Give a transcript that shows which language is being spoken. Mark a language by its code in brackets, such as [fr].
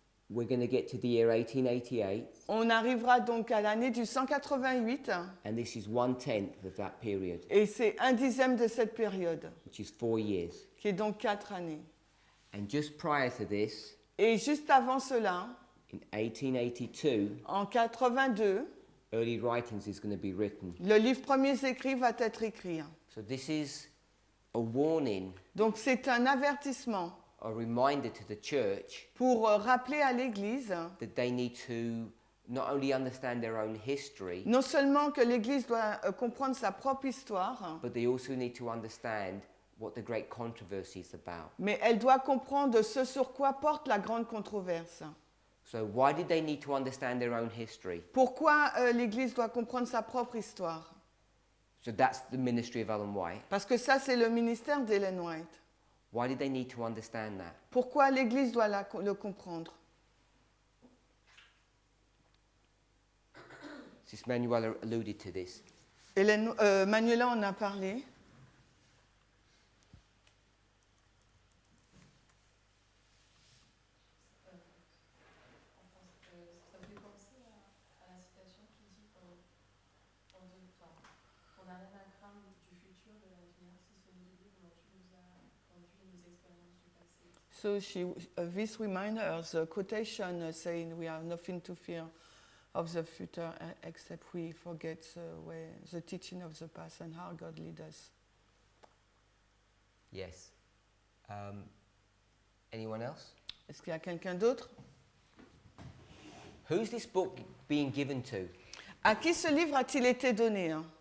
[en] we're going to get to the year 1888, [fr] on arrivera donc à l'année du 188, [en] and this is 1/10 of that period, [fr] et c'est 1/10 de cette période, [en] which is 4 years. [fr] qui est donc 4 années. [en] And just prior to this, [fr] Et juste avant cela, [en] in 1882, [fr] en 82, [en] early writings is going to be written. [fr] le livre Premiers écrits va être écrit. [en] So this is a warning, [fr] Donc c'est un avertissement [en] a reminder to the church [fr] pour rappeler à l'Église, [en] that they need to not only understand their own history, [fr] non seulement que l'Église doit comprendre sa propre histoire, [en] but they also need to understand what the great controversy is about. [fr] mais elle doit comprendre ce sur quoi porte la grande controverse. [en] So why did they need to understand their own history? [fr] Pourquoi l'Église doit comprendre sa propre histoire? [en] So that's the ministry of Ellen White. [fr] Parce que ça, c'est le ministère d'Ellen White. [en] Why did they need to understand that? [fr] Pourquoi l'Église doit le comprendre? [en] Sis Manuela alluded to this. [fr] Manuela en a parlé. Ça me fait penser à la citation qui dit qu'on n'a rien à craindre du futur, de l'avenir, si ce n'est de Dieu dont tu nous as conduit nos expériences du passé. [en] So this reminds us the quotation saying we have nothing to fear of the future except we forget the teaching of the past and how God leads us. Yes. Anyone else? [fr] Est-ce qu'il y a quelqu'un d'autre? [en] Who's this book being given to? [fr] À qui ce livre a-t-il été donné?